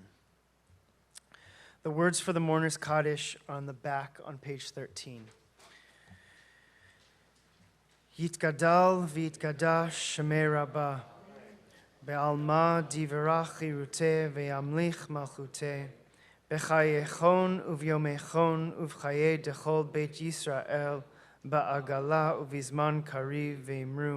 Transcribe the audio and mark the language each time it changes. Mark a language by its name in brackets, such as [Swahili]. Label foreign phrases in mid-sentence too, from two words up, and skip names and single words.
[English] The words for the Mourner's Kaddish are on the back on page 13. [Aramaic] יתגדל ויתקדש שמה רבא בעלמא די ברא כרעותה וימליך מלכותה בחייכון וביומיכון ובחיי דכל בית ישראל, בעגלא ובזמן קריב ואמרו.